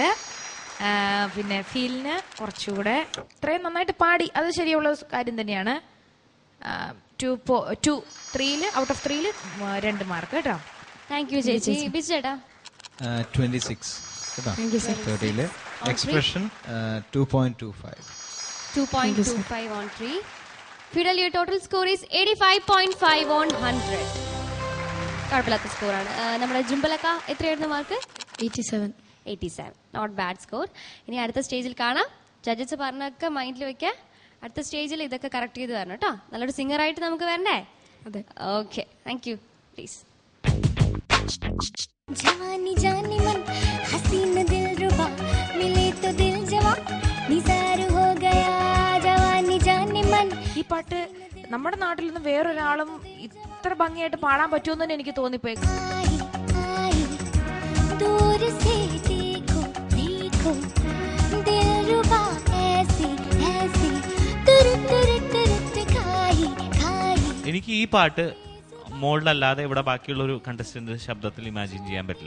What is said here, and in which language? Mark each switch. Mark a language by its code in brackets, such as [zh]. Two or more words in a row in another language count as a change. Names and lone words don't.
[ml] പിന്നെ ഫീലിന് കുറച്ചുകൂടെ ഇത്രയും നന്നായിട്ട് പാടി, അത് ശരിയുള്ള കാര്യം തന്നെയാണ്. 3 [en] out of [ml] 3 2 മാർക്ക് കേട്ടോ. [en] thank you [ml] ചേച്ചി. ബിജു ചേട്ടാ 26 കേട്ടോ. 30 എക്സ്പ്രഷൻ 2.25. [en] 2.25 on 3. Fidel, your total score is 85.5 on 100. [ml] കുഴപ്പമില്ലാത്ത സ്കോറാണ്. നമ്മുടെ ജുംബലക്ക എത്രയായിരുന്നു മാർക്ക്? 87. [en] not bad score. [ml] ഇനി അടുത്ത സ്റ്റേജിൽ കാണാം. ജഡ്ജസ് പറഞ്ഞൊക്കെ മൈൻഡിൽ വെക്കുക. അടുത്ത സ്റ്റേജിൽ ഇതൊക്കെ കറക്റ്റ് ചെയ്ത് വരണം കേട്ടോ. നല്ലൊരു സിംഗർ ആയിട്ട് നമുക്ക് വരണ്ടേ? അതെ. [en] okay, thank you. please. [hi] जवानी जाने मन हसीन दिल रुबा मिले तो दिल जवा निसार हो गया जवानी जाने मन. [ml] ഈ പാട്ട് നമ്മുടെ നാട്ടിൽ നിന്ന് വേറൊരാളും ഇത്ര ഭംഗിയായിട്ട് പാടാൻ പറ്റുമെന്ന് തന്നെ എനിക്ക് തോന്നിപ്പോയി. [hi] दूर से देखो देखो दिल रुबा ऐसी ऐसी तुर तुर तुर खाई खाई. [ml] എനിക്ക് ഈ പാട്ട് മോളുടെ ഇവിടെ ബാക്കിയുള്ള ഒരു കണ്ടസ്റ്റന്റ് ശബ്ദത്തിൽ ഇമാജിൻ ചെയ്യാൻ പറ്റില്ല.